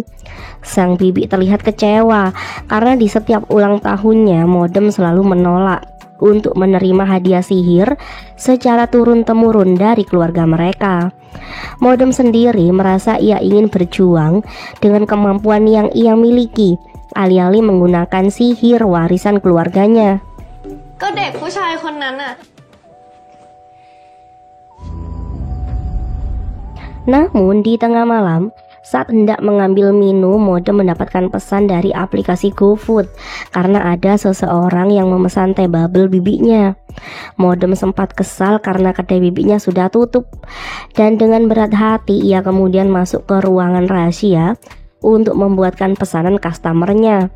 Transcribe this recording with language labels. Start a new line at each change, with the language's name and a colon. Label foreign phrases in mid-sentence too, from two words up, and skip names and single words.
Indonesian: Sang bibi terlihat kecewa karena di setiap ulang tahunnya Modem selalu menolak untuk menerima hadiah sihir secara turun-temurun dari keluarga mereka. Modem sendiri merasa ia ingin berjuang dengan kemampuan yang ia miliki alih-alih menggunakan sihir warisan keluarganya.
Thai: ก็เด็กผู้ชายคนนั้นน่ะ
Indonesian: Namun di tengah malam, saat hendak mengambil minum, Modem mendapatkan pesan dari aplikasi GoFood karena ada seseorang yang memesan teh bubble bibinya. Modem sempat kesal karena kedai bibinya sudah tutup, dan dengan berat hati ia kemudian masuk ke ruangan rahasia untuk membuatkan pesanan customernya.